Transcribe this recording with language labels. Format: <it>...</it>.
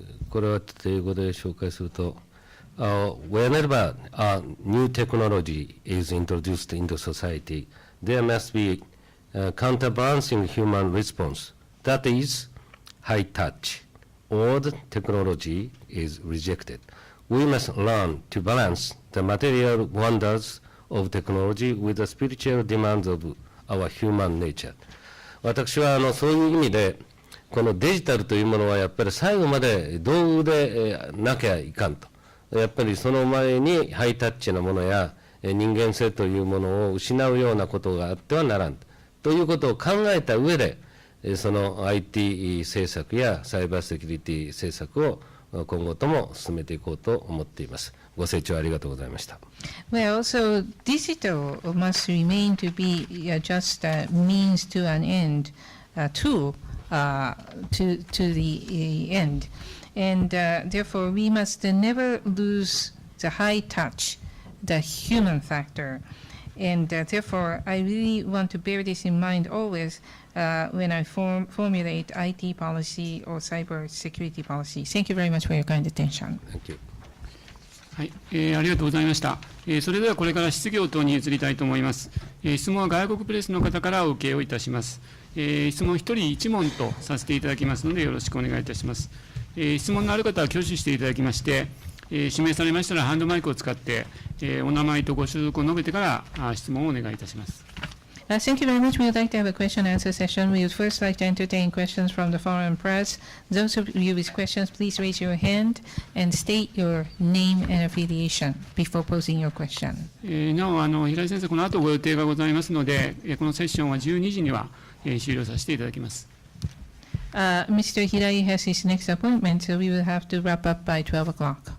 <ja>これは英語で紹介すると、</ja> <en>Whenever a new technology is introduced into society, there must be a counterbalancing human response. That is high touch. Old technology is rejected. We must learn to balance the material wonders of technology with the spiritual demands of our human nature.</en> <ja>私はそういう意味で、このデジタルというものはやっぱり最後まで道具でなきゃいかんと。やっぱりその前にハイタッチなものや人間性というものを失うようなことがあってはならんということを考えた上で、その IT 政策やサイバーセキュリティ政策を今後とも進めていこうと思っています。ご清聴ありがとうございました。</ja> <en>Well, also digital must remain to be just a means to an end, a tool to the end. And therefore, we must never lose the high touch, the human factor. And therefore, I really want to bear this in mind always when I formulate IT policy or cybersecurity policy. Thank you very much for your kind attention. Thank you.</en> <ja>はい、ありがとうございました。それではこれから質疑応答に移りたいと思います。質問は外国プレスの方からお受けをいたします。質問1人1問とさせていただきますのでよろしくお願いいたします。質問のある方は挙手していただきまして、指名されましたらハンドマイクを使って、お名前とご所属を述べてから質問をお願いいたします。</ja> <en>Thank you very much. We would like to have a question and answer session. We would first like to entertain questions from the foreign press. Those of you with questions, please raise your hand and state your name and affiliation before posing your question.</en> <ja>なお、平井先生、この後ご予定がございますので、このセッションは12時には終了させていただきます。</ja> <en>Mr. Hirai has his next appointment, so we will have to wrap up by 12 o'clock.</en>